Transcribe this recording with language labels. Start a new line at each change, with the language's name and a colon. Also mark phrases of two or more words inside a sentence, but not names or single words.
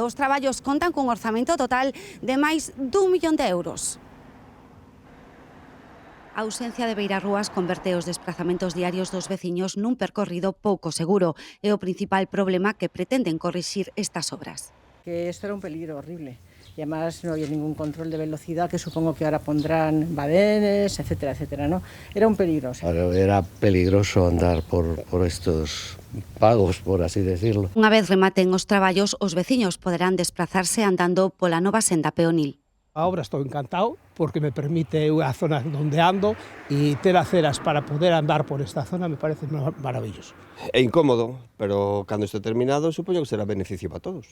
Galician: Os traballos contan cun orzamento total de máis d'1 millón de euros. A ausencia de beirarrúas converte os desplazamentos diarios dos veciños nun percorrido pouco seguro. É o principal problema que pretenden corrixir estas obras. Que isto era un peligro horrible.
Spanish: y además no había ningún control de velocidad, que supongo que ahora pondrán badenes, etcétera, etcétera, ¿no? Era un peligro. Era peligroso andar por estos pagos, por así decirlo.
Galician: Unha vez rematen os traballos, os veciños poderán desplazarse andando pola nova senda peonil. A obra estou encantado
Spanish: porque me permite a zona donde ando y ter aceras para poder andar por esta zona me parece maravilloso.
Galician: É incómodo, pero cando este terminado supoño que será beneficio para todos.